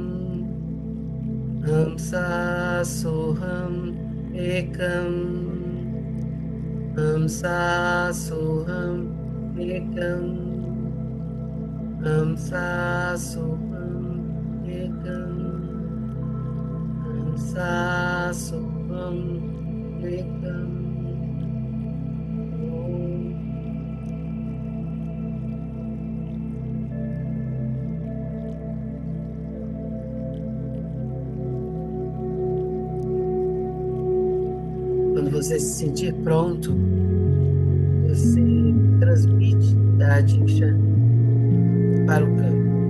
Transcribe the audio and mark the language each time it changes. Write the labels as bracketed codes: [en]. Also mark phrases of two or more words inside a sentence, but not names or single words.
[sa] Namsa soham ekam Namsa soham ekam Namsa soham ekam Namsa soham ekam. [pt] Quando você se sentir pronto, você transmite a Diksha para o campo.